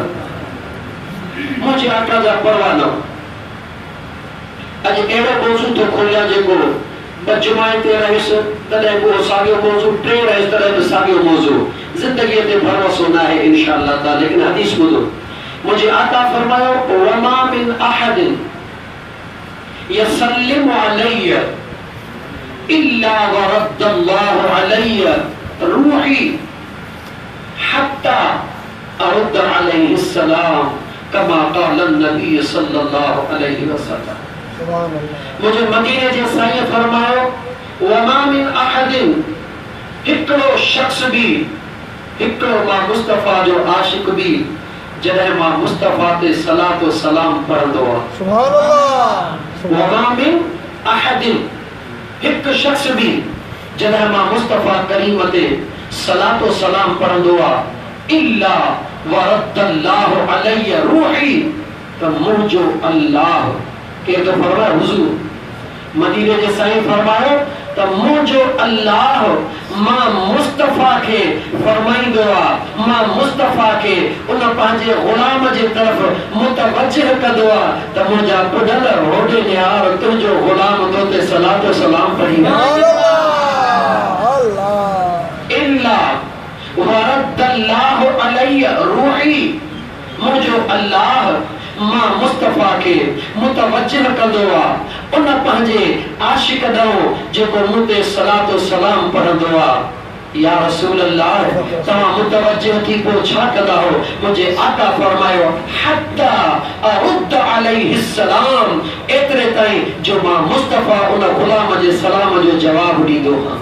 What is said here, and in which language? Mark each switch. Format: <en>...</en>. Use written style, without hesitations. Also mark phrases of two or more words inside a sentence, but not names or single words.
<sd>मुंहिंजे आका जा परवानो अॼु अहिड़ो मौज़ू थो खोलियां जेको पर जुमाए ते रहिस तॾहिं वो साॻियो मौज़ू, टे रहिस तॾहिं बि साॻियो मौज़ू। ज़िंदगीअ ते भरोसो न आहे</sd> <ar>إن شاء الله تعالى.</ar> <sd>लेकिन हदीस ॿुधो, मुंहिंजे आका फरमायो</sd> <ar>وما من أحد يسلم علي إلا رد الله علي روحي حتى أرد عليه السلام كما قال النبي صلى الله عليه وسلم.</ar> <sd>मुझे मदीने जे साईं फरमायो</sd> <ar>وما من أحد,</ar> <sd>हिकिड़ो शख्स भी, हिकिड़ो मां मुस्तफा जो आशिक भी जॾहिं मां मुस्तफा ते</sd> <ar>صلاة وسلام</ar> <sd>पढ़ंदो आहे,</sd> <ar>سبحان الله, وما من أحد,</ar> <sd>हिकु शख्स भी जॾहिं मां मुस्तफा करीम ते</sd> <ar>صلاة وسلام</ar> <sd>पढ़ंदो</sd> <ar>आहे إلا رد الله علي روحي,</ar> <sd>त मुंहिंजो अल्लाह के तो फरमाया हुजूर मदीने जे साईं फरमायो त मुंहिंजो अल्लाह मां मुस्तफा खे फरमाईंदो आहे, मां मुस्तफा खे उन पंहिंजे गुलाम जे तरफ़ मुतवज्जिह कंदो आहे त मुंहिंजा पुडल होॾे निहार तुंहिंजो गुलाम तो ते</sd> <ar>صلاة وسلام</ar> <sd>पढ़ी</sd> <ar>إلا رد الله علي روحي,</ar> <sd>मुंहिंजो अल्लाह मां मुस्तफा के मुतवज्जिह कंदो आहे उन पंहिंजे आशिक ॾांहुं जेको मूं ते</sd> <ar>صلاة وسلام</ar> <sd>पढ़ंदो आहे।</sd> <ar>يا رسول الله,</ar> <sd>तव्हां मुतवज्जिह थी पोइ छा कंदा हो? मुंहिंजे आका फरमायो</sd> <ar>حتى أرد عليه السلام,</ar> <sd>एतिरे ताईं जो मां मुस्तफा उन गुलाम जे सलाम जो जवाब ॾींदो हां।</sd>